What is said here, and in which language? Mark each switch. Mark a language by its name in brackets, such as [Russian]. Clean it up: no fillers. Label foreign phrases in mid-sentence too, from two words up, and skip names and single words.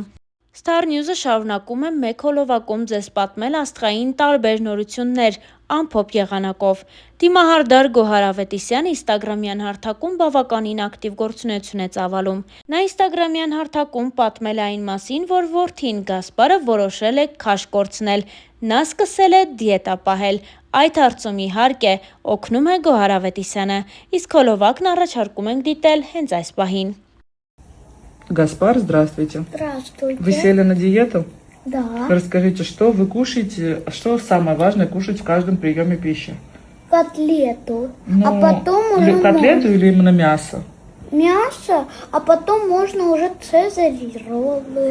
[Armenian] Star News-ը շարունակում է մեկ հոլովակում ձեզ պատմել աստղային տարբեր նորություններ ամփոփ եղանակով։ Դիմահարդար Գոհար Ավետիսյանը ինստագրամյան հարթակում բավականին ակտիվ գործունեություն է ծավալում։ Նա ինստագրամյան հարթակում պատմել է այն մասին, որ որդին Գասպարը որոշել է քաշ կորցնել։ Նա սկսել է դիետա պահել։ Այդ հարցում իհարկե օգնում է Գոհար Ավետիսյանը, իսկ հոլովակն առաջարկում ենք դիտել հենց այս պահին։ [Russian] Гаспар, здравствуйте. Здравствуйте. Вы сели на диету? Да. Расскажите, что вы кушаете, что самое важное кушать в каждом приеме пищи? Котлету. А потом уже котлету или именно мясо? мясо, а потом можно уже цезарь, роллы.